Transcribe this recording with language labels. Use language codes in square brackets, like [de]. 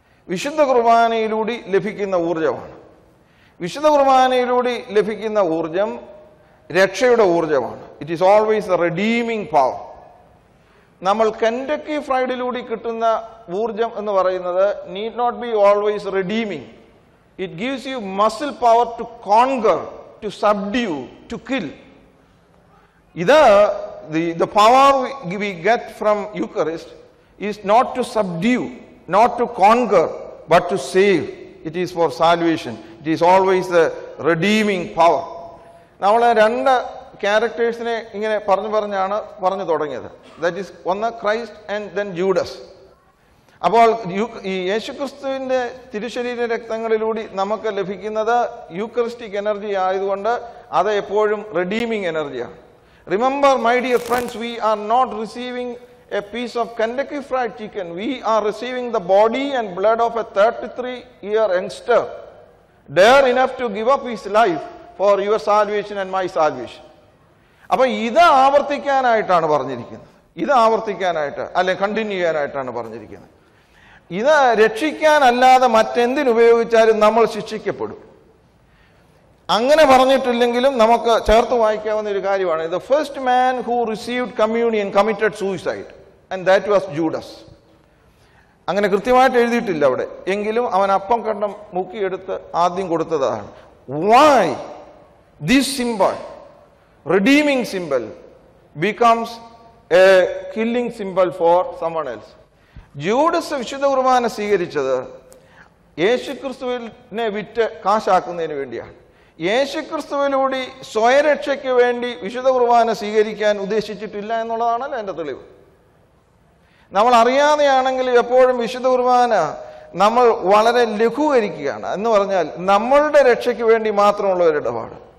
[ml] വിശുദ്ധ കുർബാനയിലൂടെ ലഭിക്കുന്ന ഊർജമാണ്. വിശുദ്ധ കുർബാനയിലൂടെ ലഭിക്കുന്ന ഊർജം രക്ഷയുടെ ഊർജമാണ്. [en] It is always a redeeming power. [ml] നമ്മൾ കെൻറ്റക്കി ഫ്രൈഡിലൂടെ കിട്ടുന്ന ഊർജം എന്ന് പറയുന്നത് [en] Need not be always redeeming. It gives you muscle power to conquer, to subdue, to kill. [ml] ഇത് [en] the power we get from Eucharist is not to subdue, not to conquer, but to save. It is for salvation. It is always the redeeming power. [ml] നമ്മൾ രണ്ട് ക്യാരക്ടേഴ്സിനെ ഇങ്ങനെ പറഞ്ഞാണ് പറഞ്ഞു തുടങ്ങിയത്. [en] that is [ml] ഒന്ന് Christ [en] and then [ml] Judas. അപ്പോൾ ഈ യേശുക്രിസ്തുവിന്റെ തിരുശരീര രക്തങ്ങളിലൂടെ നമുക്ക് ലഭിക്കുന്നത് യൂക്കറിസ്റ്റിക് എനർജി ആയതുകൊണ്ട് അത് എപ്പോഴും റെഡീമിംഗ് എനർജിയാണ്. [en] Remember, my dear friends, we are not receiving a piece of Kentucky Fried Chicken. We are receiving the body and blood of a 33-year youngster, dare enough to give up his life for your salvation and my salvation. [ml] അപ്പോൾ ഇത് ആവർത്തിക്കാനായിട്ടാണ് പറഞ്ഞിരിക്കുന്നത്. ഇത് ആവർത്തിക്കാനായിട്ട് അല്ലെ continue ചെയ്യാനായിട്ടാണ് പറഞ്ഞിരിക്കുന്നത്. ഇത് രക്ഷിക്കാനല്ലാതെ മറ്റെന്തിനുപയോഗിച്ചാലും നമ്മൾ ശിക്ഷിക്കപ്പെടും. അങ്ങനെ പറഞ്ഞിട്ടില്ലെങ്കിലും നമുക്ക് ചേർത്ത് വായിക്കാവുന്ന ഒരു കാര്യമാണ്. [en] The first man who received communion committed suicide and that was Judas. [ml] അങ്ങനെ കൃത്യമായിട്ട് എഴുതിയിട്ടില്ല അവിടെ, എങ്കിലും അവൻ അപ്പം കണ്ടം മുക്കിയെടുത്ത് ആദ്യം കൊടുത്തതാണ്. [en] Why this symbol, redeeming symbol, becomes a killing symbol for someone else? [ml] Judas വിശുദ്ധ കുർബാന സ്വീകരിച്ചത് യേശുക്രിസ്തുവിനെ വിറ്റ് കാശാക്കുന്നതിന് വേണ്ടിയാണ്. യേശുക്രിസ്തുവിലൂടെ സ്വയരക്ഷയ്ക്ക് വേണ്ടി വിശുദ്ധ കുർബാന സ്വീകരിക്കാൻ ഉദ്ദേശിച്ചിട്ടില്ല എന്നുള്ളതാണല്ലോ എൻ്റെ തെളിവ്. നമ്മൾ അറിയാതെയാണെങ്കിൽ എപ്പോഴും വിശുദ്ധ കുർബാന നമ്മൾ വളരെ ലഘൂകരിക്കുകയാണ്. എന്ന് പറഞ്ഞാൽ നമ്മളുടെ രക്ഷയ്ക്ക് വേണ്ടി മാത്രമുള്ള ഒരു ഇടപാട്.